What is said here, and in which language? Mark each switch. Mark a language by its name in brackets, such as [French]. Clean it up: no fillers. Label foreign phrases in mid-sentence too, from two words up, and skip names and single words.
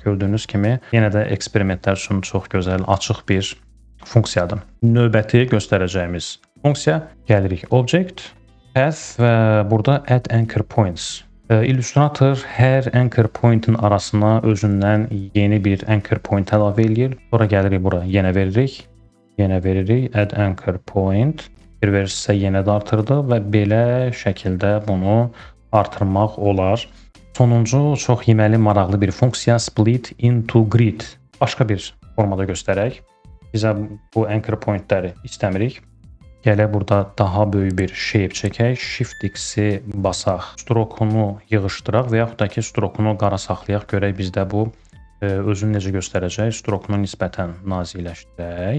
[Azerbaijani] Gördüyünüz kimi, yenə də eksperimentlər üçün çox gözəl, açıq bir funksiyadır. Növbəti göstərəcəyimiz funksiya gəlirik Object, Path və burada [English] Add Anchor Points. [Azerbaijani] Illustrator hər [English] anchor point'in [Azerbaijani] arasına özündən yeni bir [English] anchor point [Azerbaijani] əlavə eləyir. Sonra gəlirik bura, yenə veririk, [English] add anchor point. [Azerbaijani] Bir verirsə yenə də artırdı və belə şəkildə bunu artırmaq olar. Sonuncu çox yeməli, maraqlı bir funksiya [English] split into grid. [Azerbaijani] Başqa bir formada göstərək. Bizə bu [English] anchor pointləri [Azerbaijani] istəmirik. Gələk burada daha böyük bir shape çəkək, Shift-X-i basaq, stroke-unu yığışdıraq və yaxud da ki, stroke-unu qara saxlayaq, görək bizdə bu özünü necə göstərəcək, stroke-unu nisbətən naziləşdirək.